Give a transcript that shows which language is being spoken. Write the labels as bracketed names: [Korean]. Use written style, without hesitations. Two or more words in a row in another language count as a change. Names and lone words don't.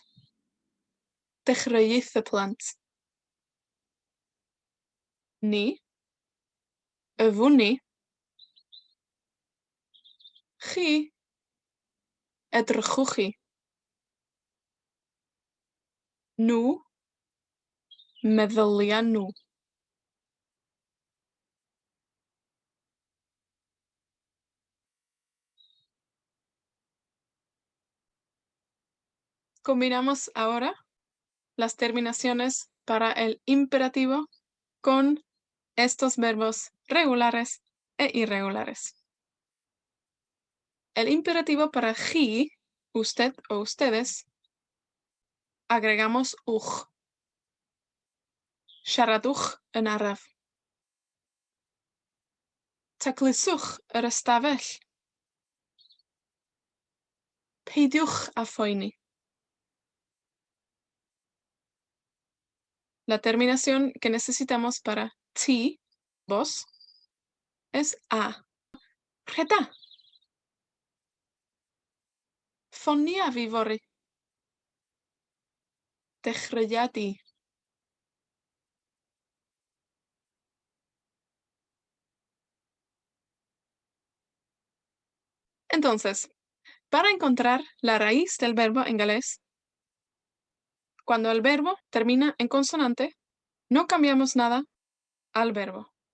[Welsh] Dechreuith y plant. Ni. Yfwn ni. Chi. Edrychwch chi. Nhw. Meddylian nhw. [Spanish] Combinamos ahora las terminaciones para el imperativo con estos verbos regulares e irregulares. El imperativo para he, usted o ustedes, agregamos uch. [Welsh] Siaradwch yn araf. Tacluswch yr ystafell. Peidiwch â phoeni. [Spanish] La terminación que necesitamos para ti, vos, es a. [Welsh] Rheda. Ffonia fi fory. Dechreuad i. [Spanish] Entonces, para encontrar la raíz del verbo en galés, cuando el verbo termina en consonante, no cambiamos nada al verbo.